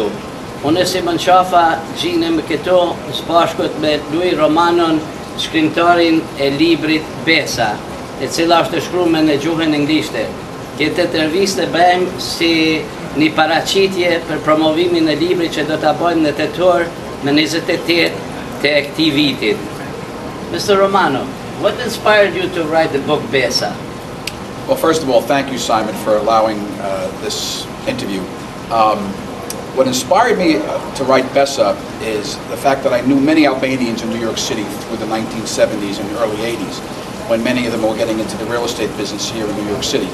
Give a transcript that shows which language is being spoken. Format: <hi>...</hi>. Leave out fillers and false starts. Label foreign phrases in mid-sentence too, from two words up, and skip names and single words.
<sq>Unë si më qafa gjinem këto së bashkët me Louis Romanon, shkrimtarin e librit Besa, e cila është shkruar në gjuhën anglishte. Këtë intervistë bëjmë si një paraqitje për promovimin e librit që do ta bëjmë në tetor në 28 të këtij vitit.</sq> <en>Mr. Romano, what inspired you to write the book Besa? Well, first of all, thank you, Simon, for allowing this interview. What inspired me to write Besa is the fact that I knew many Albanians in New York City through the 1970s and early 80s, when many of them were getting into the real estate business here in New York City.</en>